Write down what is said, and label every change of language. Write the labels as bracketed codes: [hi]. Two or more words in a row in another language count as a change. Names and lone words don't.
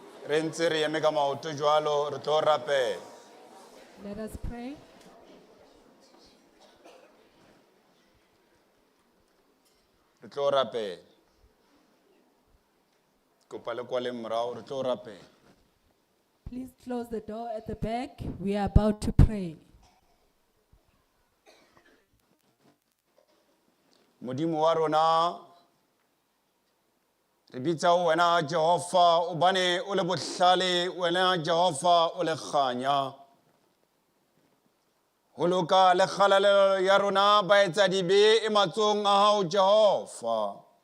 [st] Re ntse re eme ka maoto jwalo, re tlo rapela. [en] Let us pray. [st] Re tlo rapela. Kopa le kwale morao, re tlo rapela. [en] Please close the door at the back. We are about to pray. [st] Modimo wa rona, re bitsa ho wena Jehova, o bane o le bohlale, wena Jehova o le kganya. Ho loka le kgalalelo ya rona ba etsa dibe matsong a hao Jehova.